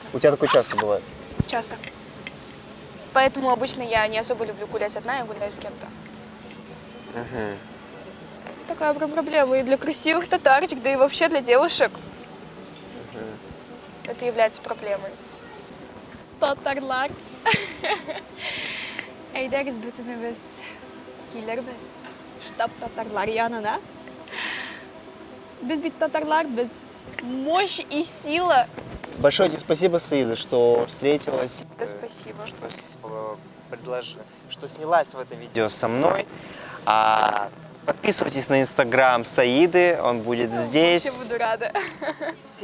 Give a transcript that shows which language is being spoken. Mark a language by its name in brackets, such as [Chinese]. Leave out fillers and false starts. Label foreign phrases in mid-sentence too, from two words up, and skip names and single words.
[Russian] У тебя такое часто бывает? Часто. Поэтому обычно я не особо люблю гулять одна, я гуляю с кем-то. Такая прям проблема и для красивых татарочек, да и вообще для девушек. Это является проблемой. [Tatar] Татарлар. Әйдәгез бөтенебез килербез. Штаб татарлар янына. Біз бит татарлар, біз [Russian] мощь и сила. Большое тебе спасибо, Саида, что встретилась. Спасибо. Что снялась в этом видео со мной. Подписывайтесь на инстаграм Саиды, он будет здесь. Вообще буду рада.